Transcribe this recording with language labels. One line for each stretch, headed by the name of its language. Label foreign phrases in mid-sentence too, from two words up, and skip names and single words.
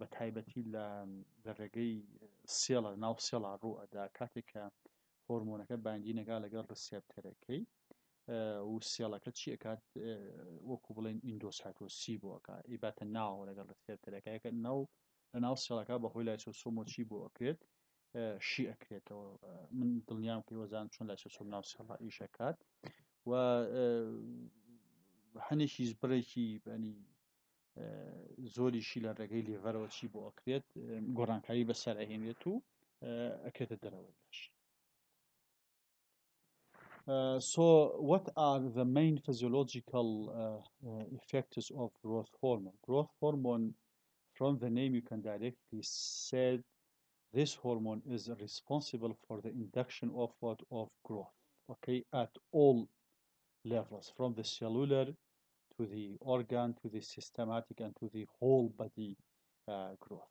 Central Kurdish: تایبەتی لە ڕێگەی سێڵە ناو سێڵا ڕوئەدا کاتێک کە هۆرمۆنەکە باندی نەگا لەگەڵ ڕسێپتەرەکەی و سێڵەکە چی ئەکات وەکو بڵێن ئیندۆسایتۆسی بۆەکە ئیباتە ناوە لەگەڵ ڕسێپتەرەکەیەکە لە ناو سێڵەکە بەهۆی لایسۆسۆمۆ چی بۆ ئەکرێت شی ئەکرێتەوە من دڵنیام کە وەزان چۆن لایسۆسۆم ناو سێڵا ئیشەکات و هەنێکی بڕێکی بەنی زۆریشی لە ڕێگەی لێڤەرەوە چی بۆ ئەکرێت گۆڕانکاری بەسەر ئەهێنێت و ئەکرێتە دەرەوەی لەش.
English: So what are the main physiological effects of growth hormone? Growth hormone, from the name you can directly say this hormone is responsible for the induction of what of growth, okay, at all levels, from the cellular to the organ to the systematic and to the whole body growth.